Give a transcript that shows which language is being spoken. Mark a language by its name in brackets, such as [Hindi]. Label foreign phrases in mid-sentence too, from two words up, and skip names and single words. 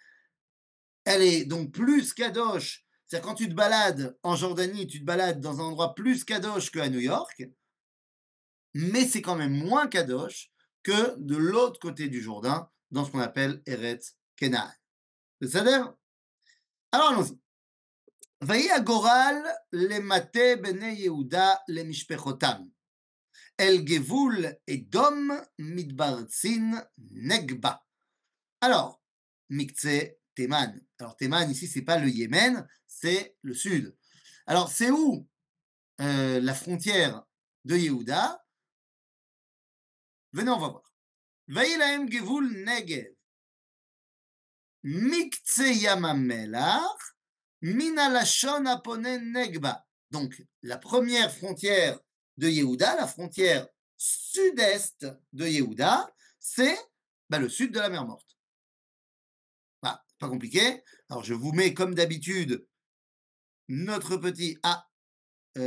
[French] Elle est donc plus kadosh, c'est-à-dire quand tu te balades en Jordanie, tu te balades dans un endroit plus kadosh qu'à New York, mais c'est quand même moins kadosh que de l'autre côté du Jourdain, dans ce qu'on appelle Eretz Kenaan. C'est-à-dire, alors allons-y. [Hebrew] ויהי הגורל למטה בני יהודה למשפחותם, אל גבול אדום מדבר צין נגבה. [French] Alors, Miktsé, Théman. Alors, Théman, ici, c'est pas le Yémen, c'est le sud. Alors, c'est où la frontière de Yehuda? Venez, on va voir. [Hebrew] ויהי להם גבול נגב, מקצה ים המלח, מן הלשון הפונה נגבה. [French] Donc, la première frontière de Yehuda, la frontière sud-est de Yehuda, c'est le sud de la mer Morte. Voilà, pas compliqué. Alors, je vous mets comme d'habitude notre petit... Ah, oui, non, c'est vrai.